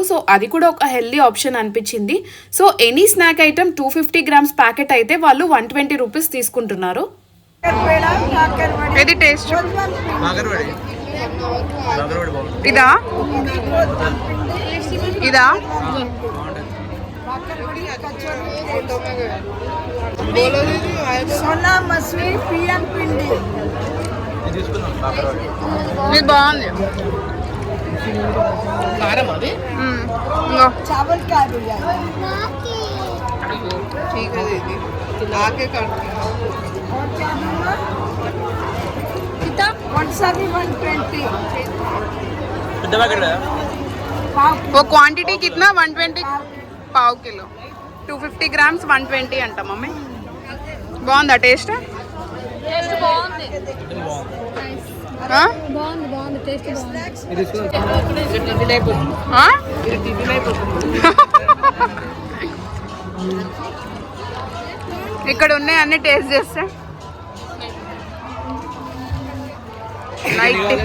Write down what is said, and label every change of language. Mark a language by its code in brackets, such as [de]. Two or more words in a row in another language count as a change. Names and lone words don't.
[te] సో అది కూడా ఒక హెల్దీ ఆప్షన్ అనిపించింది. సో [en] any snack item [te] 250 [en] grams packet [te] అయితే వాళ్ళు 120 రూపీస్ తీసుకుంటున్నారు. ఇది టేస్ట్ ఇదా ఇదా [hi] सोना मसूरी पीएम पिंडी [te] ఇది తీసుకుందాం కాకరవాడి. ఇది బాగుంది. కారం అది ఇంగో [hi] चावल का भैया ठीक है दीदी आके करती हूँ. और क्या दूंगा कितना कौन सा भी 120 [te] పెద్ద ప్యాకెట్ కదా? [hi] पाव वो क्वांटिटी कितना 120 पाव किलो 250 ग्राम्स 120 [te] అంట మమ్మీ. బాగుందా టేస్ట్? ఇది తీసుకుందాం. టిఫిన్ అయిపోతుంది ఇది టిఫిన్ అయిపోతుంది. ఇక్కడ ఉన్నాయి అన్ని టేస్ట్ చేస్తే లైట్